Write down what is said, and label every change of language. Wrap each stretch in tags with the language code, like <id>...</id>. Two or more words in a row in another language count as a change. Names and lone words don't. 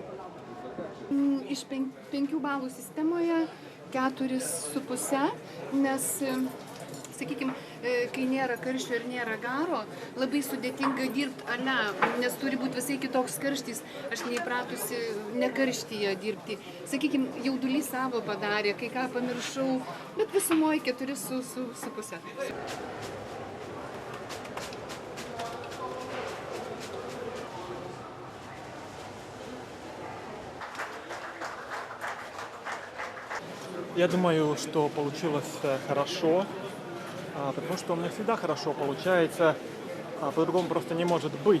<lt>Iš 5 balų sistemoje 4,5, nes, sakykime, kai nėra karščio ir nėra garo, labai sudėtinga dirbti ale, nes turi būti visai kitoks karštis. Aš neįpratusi nekarštyje dirbti. Sakykime, jaudulys savo padarė, kai ką pamiršau, bet visumoje 4,5.</lt> <ru>Я думаю, что получилось хорошо, потому что у меня всегда хорошо получается, по-другому просто не может быть.</ru>